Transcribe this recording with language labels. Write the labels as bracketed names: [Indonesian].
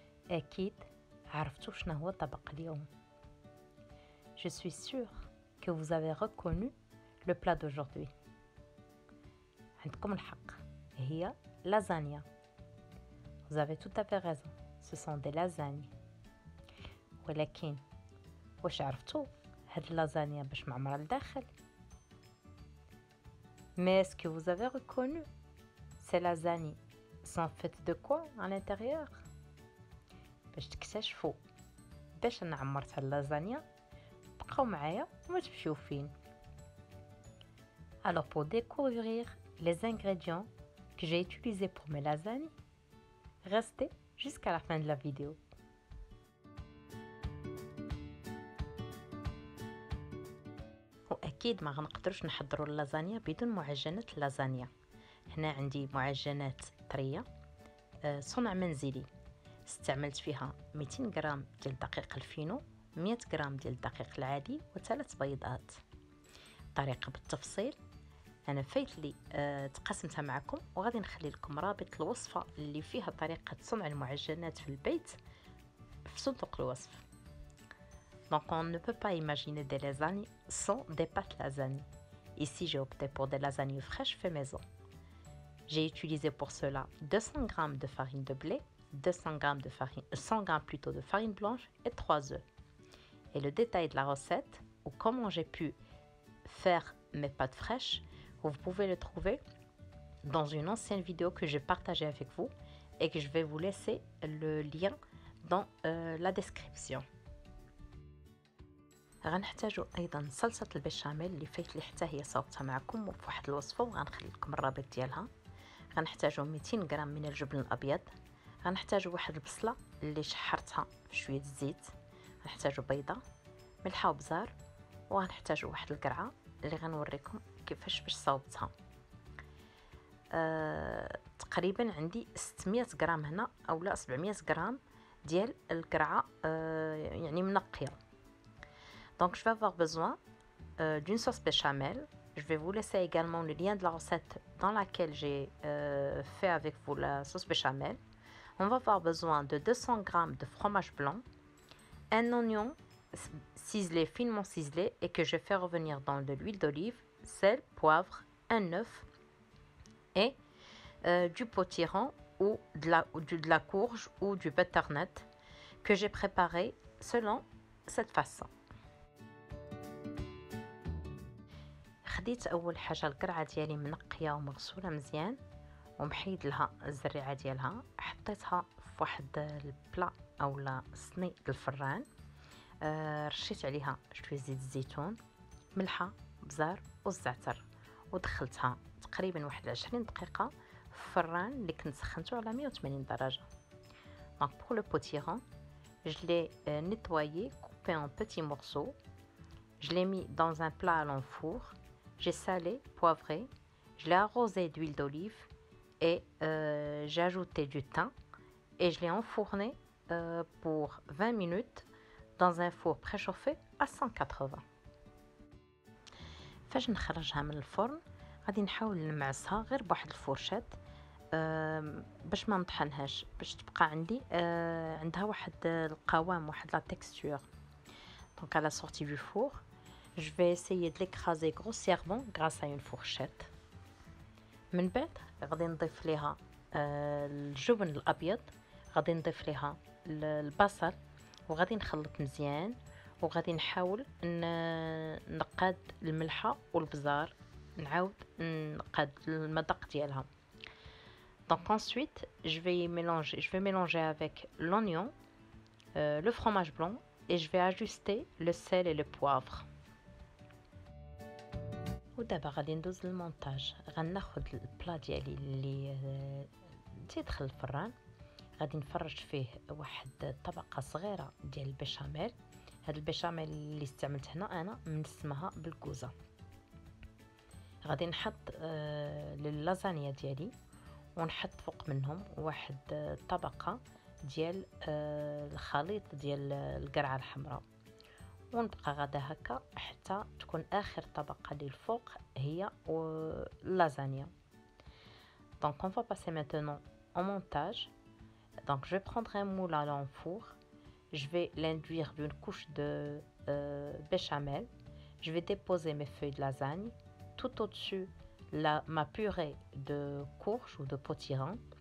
[Arabic] أكيد عرفتوا شنو هو طبق اليوم. [French] Je suis sûre que vous avez reconnu le plat d'aujourd'hui. [Arabic] عندكم الحق هي لازانيا. [French] Vous avez tout à fait raison. Ce sont des lasagnes. [Arabic] ولكن واش عرفتوا هاد اللازانيا باش معمرة لداخل؟ [French] Mais est-ce que vous avez reconnu ces lasagnes sont faites de quoi à l'intérieur؟ [Arabic] باش تكتشفوا باش انا عمرت هاد اللازانيا بقاو معايا وما تمشيو فين. [French] Alors pour découvrir les ingrédients que j'ai utilisés pour mes lasagnes, restez jusqu'à la fin de la vidéo. [Arabic] واكيد ما غنقدروش نحضروا اللازانيا بدون معجنات اللازانيا. هنا عندي معجنات طريه صنع منزلي. استعملت فيها 200 غرام ديال دقيق الفينو، 100 غرام ديال الدقيق العادي و3 بيضات. طريقه بالتفصيل انا فايت لي تقسمتها معكم وغادي نخلي لكم رابط الوصفه اللي فيها طريقه صنع المعجنات في البيت في صندوق الوصف. [French] Donc on ne peut pas imaginer des lasagnes sans des pâtes lasagne. Ici j'ai opté pour des lasagnes fraîches fait maison. J'ai utilisé pour cela 200 g de farine de blé, 200 g de farine, 100 g plutôt de farine blanche et 3 œufs. Et le détail de la recette, ou comment j'ai pu faire mes pâtes fraîches, vous pouvez le trouver dans une ancienne vidéo que j'ai partagée avec vous et que je vais vous laisser le lien dans la description. [Arabic] غنحتاجوا ايضا صلصه البشاميل اللي فايت لي حتى هي صاوبتها معكم في واحد الوصفه وغنخلي لكم الرابط ديالها. غنحتاجوا 200 غرام من الجبن الابيض. غنحتاجوا واحد البصله اللي شحرتها في شويه الزيت. غنحتاجوا بيضه، ملحه وبزار، وغنحتاجوا واحد القرعه اللي غنوريكم كيفاش باش صاوبتها. تقريبا عندي 600 غرام هنا او لا 700 غرام ديال القرعه يعني منقيه. [French] Donc je vais avoir besoin d'une sauce béchamel. Je vais vous laisser également le lien de la recette dans laquelle j'ai fait avec vous la sauce béchamel. On va avoir besoin de 200 g de fromage blanc, un oignon ciselé, finement ciselé et que je fais revenir dans de l'huile d'olive, sel, poivre, un œuf et du potiron ou de la courge ou du butternut que j'ai préparé selon cette façon. [Arabic] خديت اول حاجه القرعه ديالي منقيه ومغسوله مزيان ومحيد لها الزريعه ديالها. حطيتها في واحد البلا اولا صني ديال الفران. رشيت عليها شويه زيت الزيتون، ملحه، بزار والزعتر، ودخلتها تقريبا واحد 20 دقيقه في الفران اللي كنت سخنته على 180 درجه. [French] Donc pour le potiron, je l'ai nettoyé, coupé en petits morceaux. Je l'ai mis dans un plat à l'enfour. J'ai salé, poivré, je l'ai arrosé d'huile d'olive et j'ai ajouté du thym et je l'ai enfourné pour 20 minutes dans un four préchauffé à 180. [Arabic] فاش نخرجها من الفرن غادي نحاول نمعسها غير بواحد الفرشات باش ما نطحنهاش، باش تبقى عندي عندها واحد القوام، واحد لا تكستور. [French] Donc à la sortie du four, je vais essayer de l'écraser grossièrement grâce à une fourchette. [Arabic] من بعد غادي نضيف ليها الجبن الابيض، غادي نضيف ليها البصل وغادي نخلط مزيان وغادي نحاول نقاد الملحه والبزار، نعاود نقاد المذاق ديالها. [French] Donc ensuite je vais mélanger avec l'oignon, le fromage blanc et je vais ajuster le sel et le poivre. [Arabic] ودابا غادي ندوز للمونتاج. غناخد البلا ديالي اللي تيدخل الفران، غادي نفرش فيه واحد طبقه صغيره ديال البشاميل. هاد البشاميل اللي استعملت هنا انا منسمها بالكوزه. غادي نحط للازانيا ديالي ونحط فوق منهم واحد طبقه ديال الخليط ديال القرعه الحمراء، ونبقى غادا هكا حتى تكون اخر طبقه اللي الفوق هي اللازانيا. [French] Donc on va passer maintenant au montage. Donc je vais prendre un moule à l'enfour. Je vais l'induire d'une couche de béchamel. Je vais déposer mes feuilles de lasagne. Tout au-dessus, ma purée de courge ou de potiron.